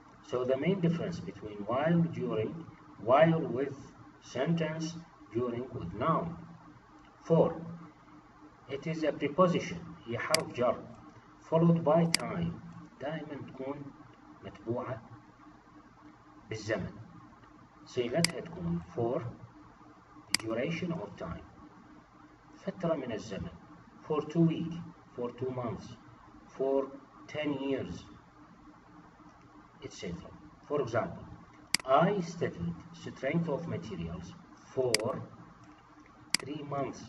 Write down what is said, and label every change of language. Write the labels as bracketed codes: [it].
[en] So the main difference between while, during, while with sentence, during with noun. 4. It is a preposition. [ar] هي حرف جر [en] followed by time. [ar] دائما تكون متبوعة بالزمن. صيغتها تكون [en] for the duration of time. [ar] فترة من الزمن. [en] For 2 weeks, for 2 months, for 10 years, etc. For example, I studied strength of materials for 3 months.